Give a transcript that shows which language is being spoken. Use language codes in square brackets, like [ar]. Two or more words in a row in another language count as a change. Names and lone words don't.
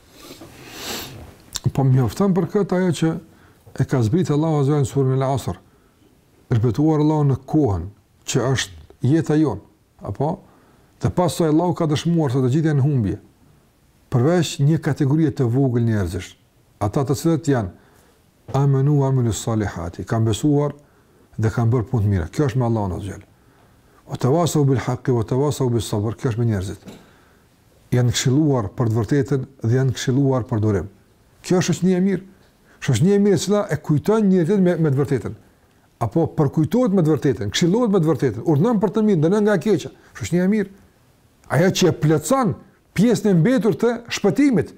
[sq] Po mjafton për këtë ajo që e ka zbritur Allahu azza në surën Al-Asr. Repetuar Allahu në kohën që është jeta jon, apo të pasoj Allahu ka dëshmuar se të gjithë janë humbje. Përveç një kategorie të vogël njerëzish, ata të cilët janë [ar] آمنوا وعملوا الصالحات, [sq] kanë besuar dhe kanë bërë punë të mira. Kjo është me Allahun azza. [ar] وتواصوا بالحق وتواصوا بالصبر, [sq] kjo është me njerëzit. Janë këshilluar për të vërtetën dhe janë këshilluar për durim. Kjo është shoqënia e mirë. Shoqënia e mirë e cila e kujton njërin me të vërtetën. Apo përkujtohet me të vërtetën, këshillohet me të vërtetën, urdhnon për të mirë, ndalon nga e keqja. Shoqënia e mirë. Ajo që e plotson pjesën e mbetur të shpëtimit.